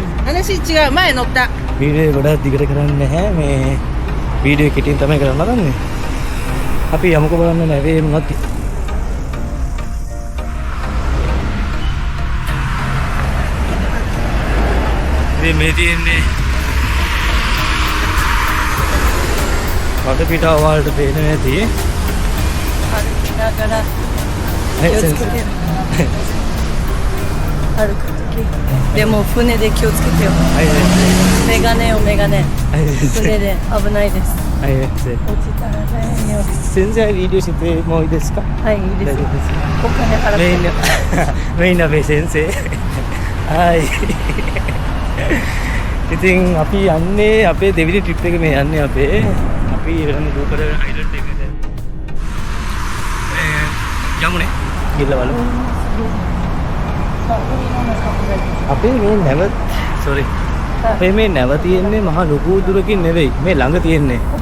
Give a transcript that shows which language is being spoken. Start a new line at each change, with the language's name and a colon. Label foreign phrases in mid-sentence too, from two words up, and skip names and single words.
Sinhala: වීඩියෝ එක ගොඩක් දිගට කරන්නේ නැහැ මේ වීඩියෝ එක කෙටියෙන් තමයි කරන්න හදන්නේ අපි යමුකෝ බලන්න නැවේ මොනවද මේ තියෙන්නේ වඩ පිටාව වලට පේන නැති
Japanese: でも船で気をつけてよ。メガネよメガネ。船で危ないです。はい落ちたら大変よ。先生ビデオしてもいいですかはいいいです。お金払って。メイン鍋先生はい
Sinhala: ඉතින් අපි යන්නේ අපේ දෙවිනි ට්‍රිප් එක මේ යන්නේ අපේ අපි ඉරණ දූපත අයිලන්ඩ් එකට යමුනේ ගිහලා බලමු අපේ මේ නැව සෝරි අපේ මේ නැව තියෙන්නේ මහා ලොකු දුරකින් නෙවෙයි මේ ළඟ තියෙන්නේ